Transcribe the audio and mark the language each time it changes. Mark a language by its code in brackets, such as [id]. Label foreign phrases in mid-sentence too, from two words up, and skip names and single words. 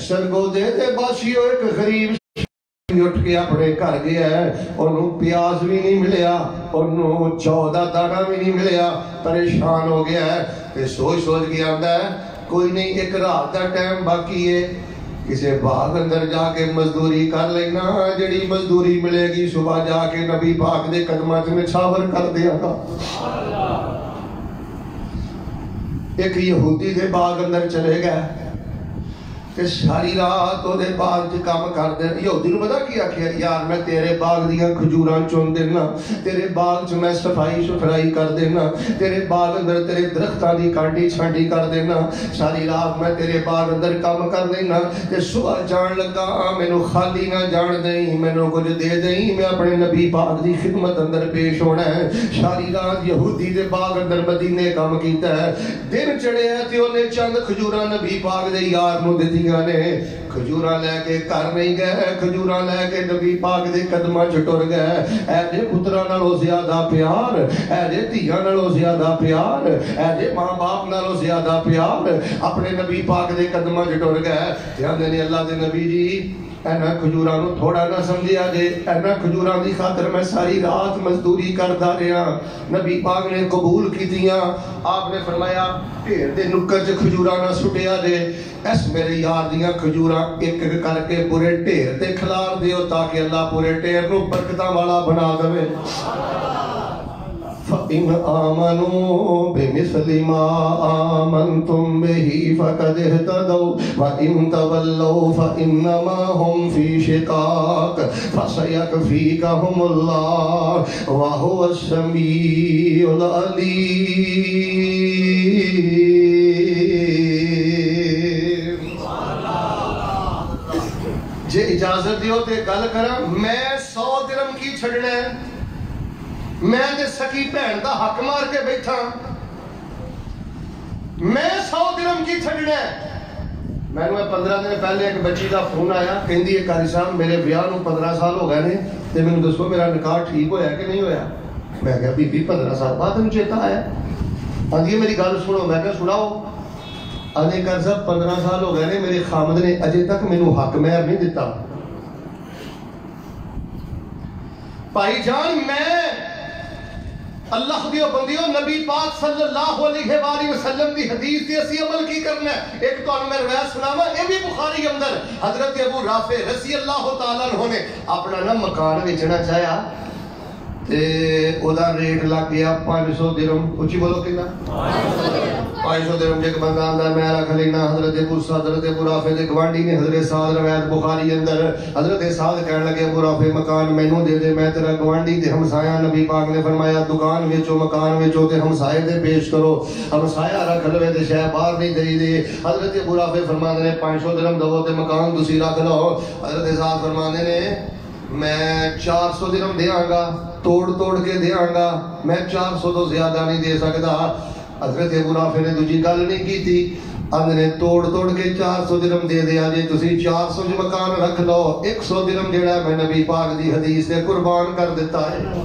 [pa] سرگو دے باشیو ایک غریب اٹھ کے اپنے گھر گیا ہے، انہوں پیاز بھی نہیں ملیا، انہوں 14 دانہ بھی نہیں ملیا، پریشان ہو گیا ہے، پھر سوچ کے آتا ہے کوئی نہیں، ایک رات کا ٹائم باقی ہے، کسی باغ اندر جا کے مزدوری کر لینا، جڑی مزدوری ملے گی صبح جا کے نبی پاک دے قدماں میں چھاور کر دیا گا۔ ایک یہودی دے باغ اندر چلے گئے کہ ساری رات وہ باغ چ کام کر دے۔ یہودی نو پتا کیا کہ یار میں تیرے باغ دیاں کھجوراں چن دینا، تیرے باغ چ میں صفائی ستھرائی کر دینا، تیرے باغ اندر تیرے درختاں دی کانٹی چھانٹی کر دینا، ساری رات میں تیرے باغ اندر کام کر دینا، تے صبح جان لگا مینوں خالی نہ جان دیں، مینوں کچھ دے دیں، میں اپنے نبی پاک دی خدمت اندر پیش ہونا ہے۔ ساری رات یہودی دے باغ اندر مدینے کام کیتا ہے، دن چڑھے ہے تے اونے چند کھجوراں نبی پاک دے یار نو دتی نے، کھجوراں لے کے گھر نہیں گئے، کھجوراں لے کے نبی پاک دے قدماں چ ٹر گئے۔ اے دے پتراں نالوں زیادہ پیار، اے دے دھیاں نالوں زیادہ پیار، اے دے ماں باپ نالوں زیادہ پیار، اپنے نبی پاک دے قدماں چ ٹر گئے۔ کہندے نے اللہ دے نبی جی اینا کھجوراں نو تھوڑا نہ سمجھیا جے، اینا کھجوراں دی خاطر میں ساری رات مزدوری کردا رہا۔ نبی پاک نے قبول کیتیاں، آپ نے فرمایا ڈھیر دے نکر چ کھجوراں نہ سٹیا جے، اس میرے یار دیاں کھجوراں ایک ایک کر کے پورے ڈھیر تے کھلار دیو تاکہ اللہ پورے ڈھیر نو برکتاں والا بنا دے۔ [ar] فَإِنْ آمَنُوا بِمِثْلِ مَا آمَنْتُمْ بِهِ فَقَدْ اهْتَدَوْا وَإِنْ تَوَلَّوْا فَإِنَّمَا هُمْ فِي شِقَاقٍ فَسَيَكْفِيكَهُمُ اللَّهُ وَهُوَ السَّمِيعُ الْعَلِيمُ۔ [pa] جے اجازت دیو تے گل کراں، میں 100 درہم کی چھڑنا ہے، میں تے سکی بہن دا حق مار کے بیٹھا، میں 100 درہم کی چھڑنا ہے۔ میں نے 15 دن پہلے ایک بچی دا فون آیا، کہندی ہے قاری صاحب میرے بیاہ نو 15 سال ہو گئے نے تے مینوں دسو میرا نکاح ٹھیک ہویا کہ نہیں ہویا؟ میں کہا بی بی 15 سال بعد تینوں چیتا آیا؟ آندی میری گل سنو، میں کہا سناؤ۔ آندی قاری صاحب 15 سال ہو گئے نے، میرے خامد نے اجے تک مینوں حق مہر نہیں دتا۔ بھائی جان میں اللہ دیو بندیو نبی پاک [ar] صلی اللہ علیہ وآلہ وسلم [pa] دی حدیث دی اسی عمل کی کرنا ہے۔ ایک تو میں روایت سناوا، اے بھی بخاری اندر حضرت ابو رافع [ar] رضی اللہ تعالیٰ عنہ [pa] نے اپنا نا مکان بیچنا چاہیا تے او دا ریٹ لگ گیا 500 درہم، اچھی بولو کتنا؟ 500 درہم ایک بندہ آندا میں رکھ لینا. حضرت ابو رافع دے گوانڈی نے حضرت سعد روایت بخاری اندر حضرت سعد کہنے لگے ابو رافع مکان مینوں دے دے, میں تیرا گوانڈی تے ہمسایا. نبی پاک نے فرمایا دکان وچوں مکان وچوں تے ہمسائے دے پیش کرو, ہمسایا رکھ لوے تے شے باہر نہیں دئی دے. حضرت ابو رافع فرماندے نے 500 درہم دو تے مکان تسی رکھ لو. حضرت سعد فرماندے نے میں 400 درہم دیاں گا, توڑ کے دیاں گا, میں 400 تو زیادہ نہیں دے سکتا. حضرت ابو رافع نے دوجی گل نہیں کی تھی, نے توڑ کے 400 درہم دے دیا جی تسی 400 جو مکان رکھ لو, 100 درہم جڑا میں نبی پاک دی حدیث سے قربان کر دیتا ہے.